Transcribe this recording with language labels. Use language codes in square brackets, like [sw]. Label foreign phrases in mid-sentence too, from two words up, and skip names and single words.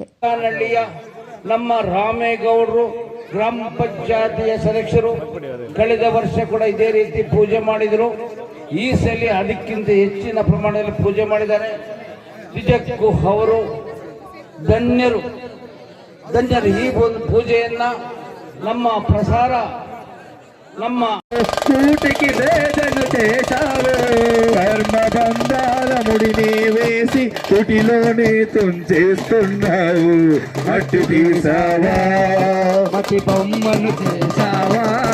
[kn] ನಮ್ಮ ರಾಮೇಗೌಡರು ಗ್ರಾಮ ಪಂಚಾಯತಿಯ ಸದಸ್ಯರು ಕಳೆದ ವರ್ಷ ಕೂಡ ಇದೇ ರೀತಿ ಪೂಜೆ ಮಾಡಿದರು. ಈ ಸಲ ಅದಕ್ಕಿಂತ ಹೆಚ್ಚಿನ ಪ್ರಮಾಣದಲ್ಲಿ ಪೂಜೆ ಮಾಡಿದ್ದಾರೆ. ನಿಜಕ್ಕೂ ಅವರು ಧನ್ಯರು. ಈ ಒಂದು ಪೂಜೆಯನ್ನ ನಮ್ಮ ప్రసార ನಮ್ಮ [te] కూటికి వేదను చేశావు, కర్మ బంధాల ముడిని వేసి కుటిలోనే తుంచేస్తున్నావు. మట్టి తీసావా, మట్టి బొమ్మను చేసావా,